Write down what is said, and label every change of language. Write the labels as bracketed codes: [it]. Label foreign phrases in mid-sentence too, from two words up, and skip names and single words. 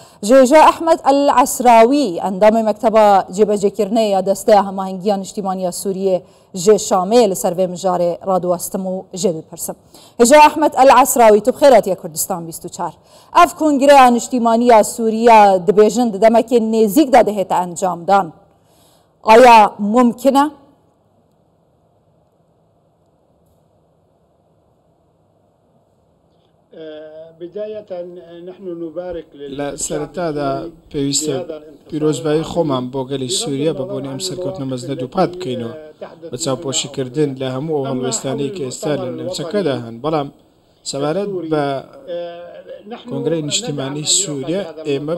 [ku] جێژە ئەحمەد العسراوی ئەندامی مەکتەبە جێبەجێکردنەی یا دەستەیە هەماهەنگیە نیشتیمانیە سووریە ژێ شامەیە لەسەر vê mijarê radwestim û jê bipirsim. Hêja Ehmed el-Esrawî tu bixêr hatiye Kurdistan 24. Ev kongreya niştimaniya Sûriya dibêjin di demekê nêzik de dihête encamdan. Aya mumkin e? [ckb] لە سەرەتادا پێویستە پیرۆزبایی خۆمان بۆ گەلی سووریا بە بۆنی ئەم سەرکەوتنە مەزنە دووپات بکەینەوە بە چاوپۆشیکردن لە هەموو ئەو هەڵوێستانەی کە ئێستا لە نێوچەکەدا هەن بەڵام سەبارەت بە کۆنگرەی نیشتیمانی سووریا ئێمە